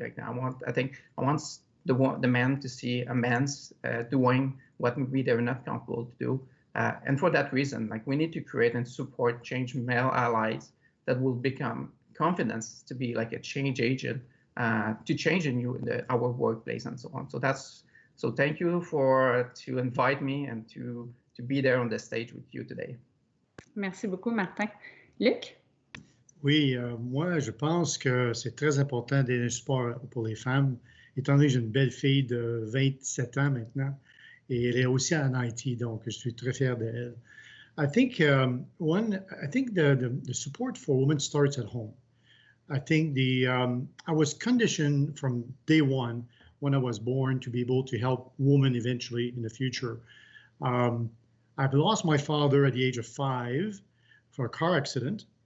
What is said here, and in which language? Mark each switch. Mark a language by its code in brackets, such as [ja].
[en] Like I want the men to see a man's doing what maybe they're not comfortable to do, and for that reason, like we need to create and support change male allies that will become confidence to be like a change agent to change our workplace and so on. So thank you to invite me and to be there on the stage with you today. [fr] Merci beaucoup, Martin. Luc? Oui, moi, je pense que c'est très important d'aider le support pour les femmes, étant donné que j'ai une belle fille de 27 ans maintenant, et elle est aussi en IT, donc je suis très fier d'elle. [en] I think the support for women starts at home. I think I was conditioned from day one when I was born to be able to help women eventually in the future. I've lost my father at the age of 5 for a car accident.